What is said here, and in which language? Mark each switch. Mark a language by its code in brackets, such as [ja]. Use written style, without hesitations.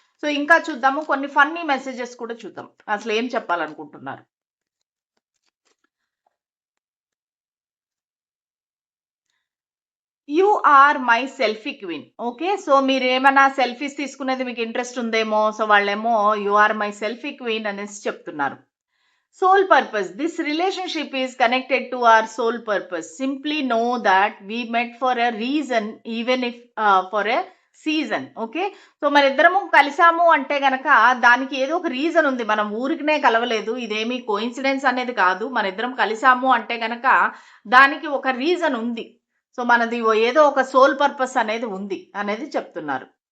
[te] So ఇంకా చూద్దాము, కొన్ని ఫన్నీ మెసేజెస్ కూడా చూద్దాం, అసలు ఏం చెప్పాలనుకుంటున్నారు. [en] You are my selfie queen. [te] Okay, so మీరు ఏమైనా సెల్ఫీస్ తీసుకునేది మీకు ఇంట్రెస్ట్ ఉందేమో, సో వాళ్ళేమో [en] you are my selfie queen [te] అనేసి చెప్తున్నారు. [en] Soul purpose. This relationship is connected to our soul purpose. Simply know that we met for a reason, even if for a season. [te] Okay, so మన ఇద్దరము కలిసాము అంటే గనక దానికి ఏదో ఒక రీజన్ ఉంది. మనం ఊరికనే కలవలేదు, ఇదేమి కోఇన్సిడెన్స్ అనేది కాదు. మన ఇద్దరం కలిసాము అంటే గనక దానికి ఒక రీజన్ ఉంది. సో మనది ఏదో ఒక సోల్ పర్పస్ అనేది ఉంది అనేది చెప్తున్నారు.